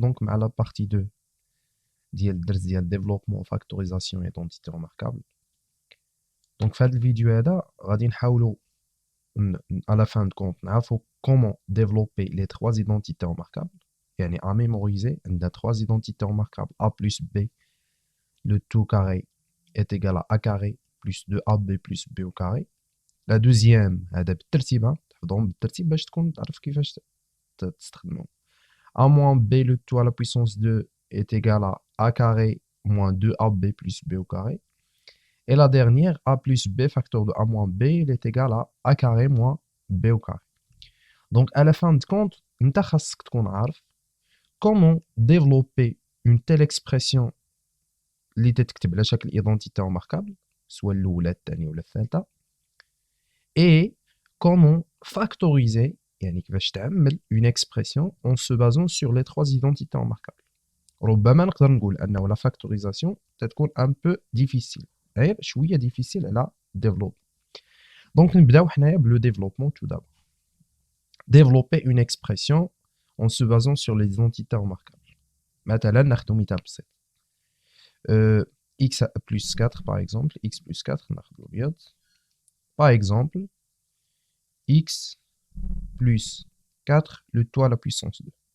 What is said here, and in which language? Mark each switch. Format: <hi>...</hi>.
<ar>دونك مع لا بارتي 2 ديال الدرس ديال ديفلوبمون فاكتوريزاسيون ايدونتيتي ريماركابل. دونك في هذا الفيديو هذا غادي نحاولوا</ar> <fr>à la fin de compte</fr> <ar>نعرفوا</ar> <fr>comment développer les trois identités remarquables,</fr> <ar>يعني</ar> <fr>à mémoriser</fr> <ar>عندنا</ar> <fr>trois identités remarquables a plus b, le tout carré est égal à a carré plus 2ab plus b au carré. La deuxième</fr> <ar>هذا بالترتيب، تحفظهم بالترتيب باش تكون تعرف كيفاش تستخدمهم.</ar> <fr>A moins b le tout à la puissance 2 est égal à a carré moins 2ab plus b au carré. Et la dernière, a plus b facteur de a moins b, il est égal à a carré moins b au carré. Donc à la fin de compte,</fr> <ar>نتا خاصك تكون عارف</ar> <fr>comment développer une telle expression</fr> <ar>اللي تتكتب على شكل</ar> <fr>identité remarquable،</fr> <ar>سواء الأولى الثانية ولا الثالثة،</ar> <fr>et comment factoriser</fr> <ar>يعني كيفاش تعمل</ar> <fr>une expression en se basant sur les trois identités remarquables.</fr> <ar>ربما نقدر نقول أنه la factorisation تتكون</ar> <fr>un peu difficile،</fr> <ar>غير شوية difficile على développer.</ar> <fr>Donc</fr> <ar>نبداو حنايا</ar> <fr>بلو développement tout d'abord. Développer une expression en se basant sur les identités remarquables.</fr> <ar>مثلا ناخدو مثال بسيط.</ar> <fr>x plus 4 par exemple, x plus 4</fr> <ar>ناخدو الأبيض.</ar> <fr>Par exemple, x plus 4 le tout à la puissance 2.</fr>